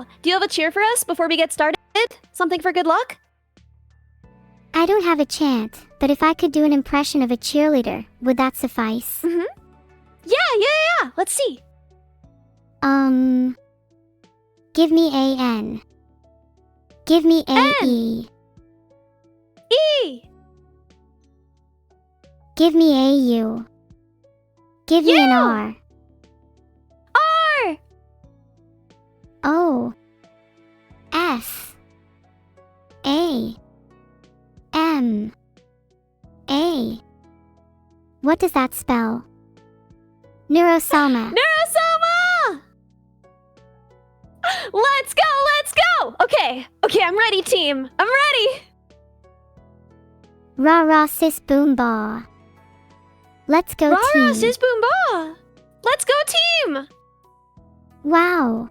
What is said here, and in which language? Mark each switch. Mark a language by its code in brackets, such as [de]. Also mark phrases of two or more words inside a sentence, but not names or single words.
[en] Do you have a cheer for us before we get started? Something for good luck? I don't have a chant, but if I could do an impression of a cheerleader, would that suffice? Yeah. Let's see. Give me a N. Give me a N. E. E! Give me a U. Give me an U. R. R! O. F. A. M. A. What does that spell? Neuro-sama. Neuro-sama! Let's go! Okay, I'm ready, team. I'm ready! Rah rah sis boom ba. Let's go Rah team. rah sis boom ba! Let's go, team! Wow.